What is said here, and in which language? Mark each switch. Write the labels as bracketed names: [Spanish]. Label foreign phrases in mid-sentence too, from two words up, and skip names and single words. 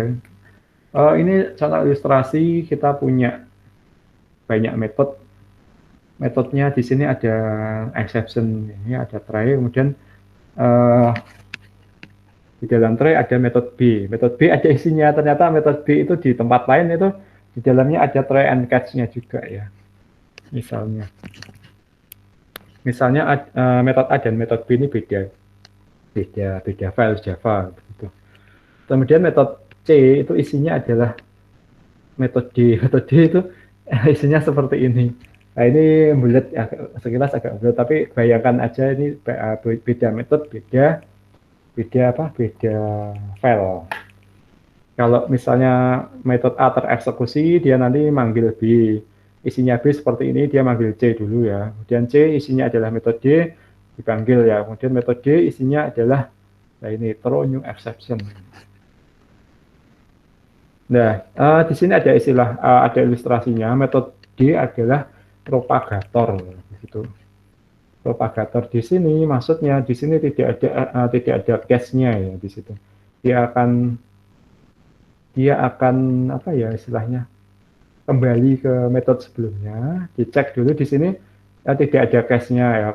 [Indonesian] Ini contoh ilustrasi, kita punya banyak metodenya. Di sini ada exception, ini ada try, kemudian di dalam try ada metode B. Metode B ada isinya, ternyata metode B itu di tempat lain itu di dalamnya ada [English] try and catch-nya [Indonesian] juga ya. Misalnya metode A dan metode B ini beda file Java gitu. Kemudian metode C itu isinya adalah metode D. Metode D itu isinya seperti ini. Nah, ini bulat ya, sekilas agak bulat, tapi bayangkan aja ini beda metode, beda file. Kalau misalnya metode A tereksekusi, dia nanti manggil B. Isinya B seperti ini, dia manggil C dulu ya. Kemudian C isinya adalah metode D, dipanggil ya. Kemudian metode D isinya adalah, nah ini [English] throw new exception. [Indonesian] Nah, di sini ada istilah, ada ilustrasinya. Metode D adalah propagator, gitu. Propagator di sini, maksudnya di sini tidak ada cache-nya ya di situ. Dia akan apa ya istilahnya, kembali ke metode sebelumnya, dicek dulu di sini tidak ada cache-nya ya.